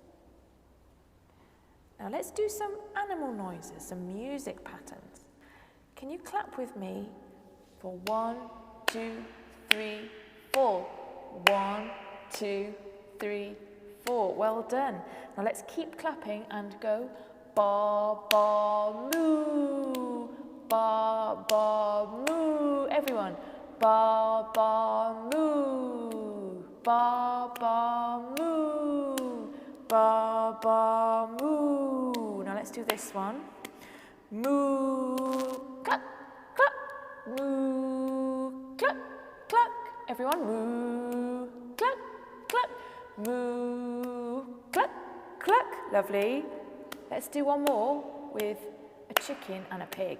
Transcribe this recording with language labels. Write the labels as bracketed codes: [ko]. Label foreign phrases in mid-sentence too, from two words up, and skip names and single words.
[en] Now let's do some animal noises, some music patterns. Can you clap with me for 1, 2, 3, 4? 1, 2, 3, 4. Well done. Now let's keep clapping and go ba, ba, moo. Ba, ba, moo. Everyone. Ba, ba, moo. Ba, ba, moo. Ba, ba, moo. Now let's do this one. Moo. Cluck, cluck. Moo. Cluck, cluck. Everyone. Moo. Cluck, cluck. Moo. Cluck, cluck. Lovely. Let's do one more with a chicken and a pig.